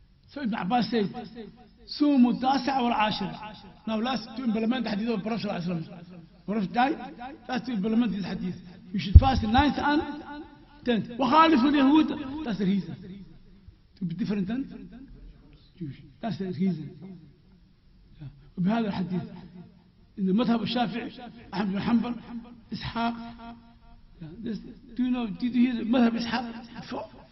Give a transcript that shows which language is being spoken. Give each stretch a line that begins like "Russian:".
English: So Ibn Abbas said,
Arabic: Sumu التاسع والعاشر.
English: Now last to implement the hadith of Prophet ﷺ. Prophet died, that's to implement this hadith. You should fast the 9th and 10th.
Arabic: وخالف اليهود.
English: That's the reason. To be different than Jewish. That's the reason.
Arabic: وبهذا الحديث إن المذهب الشافعي أحمد بن حنبل إسحاق.
English: Do you know? Did you hear the مذهب إسحاق?